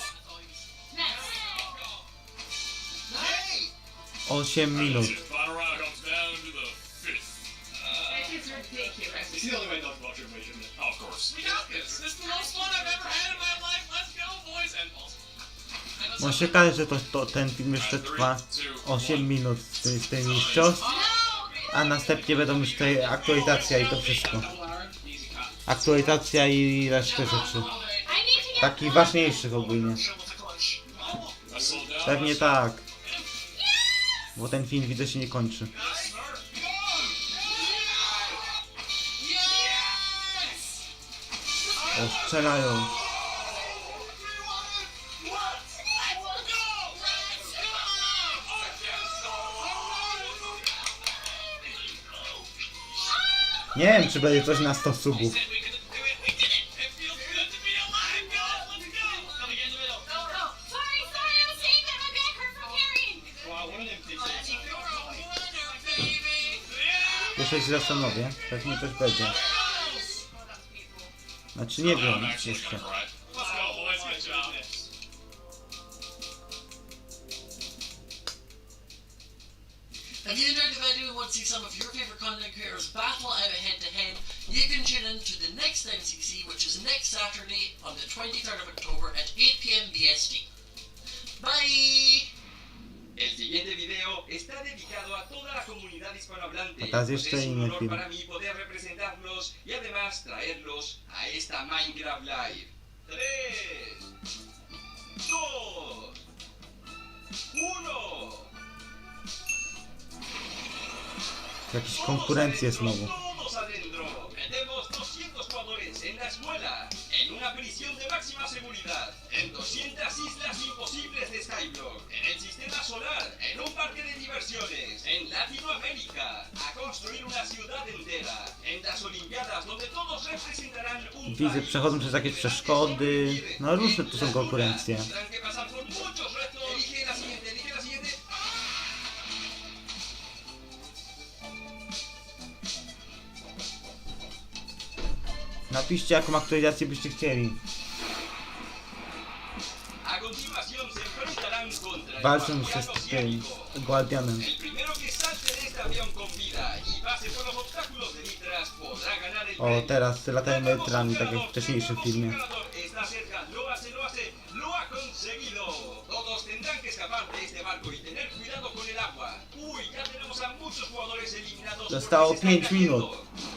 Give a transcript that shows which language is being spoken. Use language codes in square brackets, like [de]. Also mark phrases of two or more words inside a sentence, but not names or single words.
[en] Nice. Nice! [pl] 8 minut. [en] Final round comes down to the fifth. That is ridiculous. It's the only way to talk about your information. Oh, of course. We got this! This is the most fun I've ever had in my life! Let's go, boys and balls! [pl] No się okaże, że ten film jeszcze trwa 8 minut z tym mistrzostw, a następnie będą już tutaj aktualizacja i to wszystko. Aktualizacja i resztę rzeczy. [en] I need to get [pl] Takich ważniejszych ogólnie. Pewnie tak. Bo ten film widzę się nie kończy. O, strzelają. Nie wiem, czy będzie coś na 100 subów. [en] Sorry, I was saying that my back hurt from carrying. [pl] Jeszcze się zastanowię. Pewnie coś będzie. Znaczy nie wiem jeszcze. [en] Let's go, boys. Good job. If you enjoyed the video and want to see some of your favorite content creators battle out head-to-head, you can tune in to the next MCC, which is next Saturday on the 23rd of October at 8 PM BST. Bye! [es] El siguiente video está dedicado a toda la comunidad hispanohablante. [pl] Teraz jeszcze [es] Es un [pl] inny [es] honor [pl] film. [es] para mí poder representarlos y además traerlos a esta Minecraft Live. 3, 2, 1. [pl] Jakieś konkurencje znowu. [es] Todos adentro. Metemos 200 jugadores en la escuela, en una prisión de máxima seguridad, en 200 islas imposibles de Skyblock, en el sistema solar, en un parque de diversiones, en Latinoamérica, a construir una ciudad entera, en las Olimpiadas donde todos representarán un [pl] Widzę, [es] país. [pl] przechodzą przez jakieś przeszkody. No różne tu są konkurencje. [es] Tendrán que pasar por muchos retos. Elige la siguiente, elige la siguiente. [pl] Napiszcie, jaką aktualizację byście chcieli. [es] A continuación se enfrentarán contra el [pl] Walczą się [es] guardiano [pl] z tym [es] ciego. [pl] Guardianem. [es] El primero que salte de este avión con vida y pase por los obstáculos de Nitras podrá ganar el [pl] O, [es] premio. [pl] teraz latają metrami, tak jak w wcześniejszym filmie. [es] Está cerca, lo ha conseguido. Todos tendrán que escapar de este barco y tener cuidado con el agua. Uy, ya tenemos a muchos jugadores eliminados. [pl] Zostało [es] porque se están [pl] 5 minut. [es] cayendo.